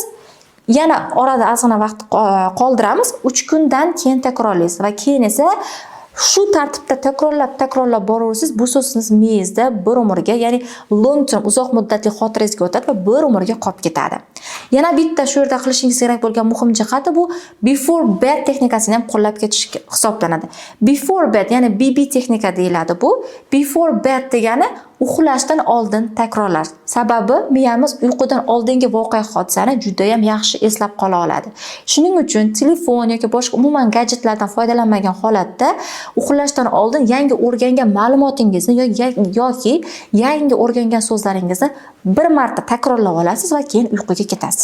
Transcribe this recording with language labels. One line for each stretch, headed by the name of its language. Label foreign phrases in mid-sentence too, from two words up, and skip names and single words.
Uzbek: Yana orada ozgina vaqt qoldiramiz, 3 kundan keyin takrorlaysiz va keyin esa Shu tartibda takrorlab boraversangiz, bu so'z siz miyangizda bir umrga, ya'ni
English: long term,
Uzbek: uzoq muddatli xotirangizga o'tadi va bir umrga qolib ketadi. Yana bitta shu yerda qilishingiz kerak bo'lgan muhim jihati bu
English: before bed
Uzbek: texnikasini ham qo'llab ketish hisoblanadi.
English: Before bed,
Uzbek: ya'ni BB texnika deyiladi bu.
English: Before bed
Uzbek: degani uxlashdan oldin takrorlash. Sababi miyamiz uyqudan oldingi voqea hodisani juda ham yaxshi eslab qola oladi. Shuning uchun telefon yoki boshqa umuman gadjetlardan foydalanmagan holatda uxlashdan oldin yangi o'rgangan ma'lumotingizni yoki yangi o'rgangan so'zlaringizni bir marta takrorlab olasiz va keyin uyquga ketasiz.